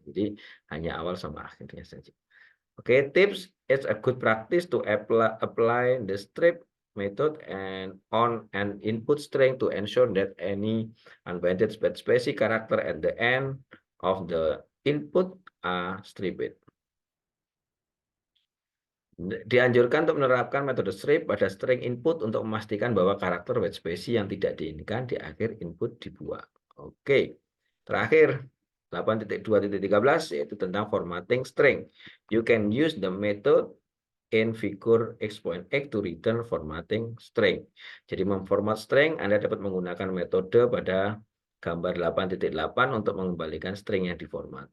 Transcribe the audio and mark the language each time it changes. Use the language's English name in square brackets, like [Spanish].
[Indonesian] Jadi hanya awal sama akhirnya saja. Oke, tips. [English] It's a good practice to apply the strip method and on an input string to ensure that any unbounded white space character at the end of the input are stripped. [Indonesian] Dianjurkan untuk menerapkan metode strip pada string input untuk memastikan bahwa karakter white space yang tidak diinginkan di akhir input dibuang. Oke, terakhir 8.2.13 yaitu tentang formatting string. [English] You can use the method in figure X.X to return formatting string. [Indonesian] Jadi memformat string, Anda dapat menggunakan metode pada gambar 8.8 untuk mengembalikan string yang diformat.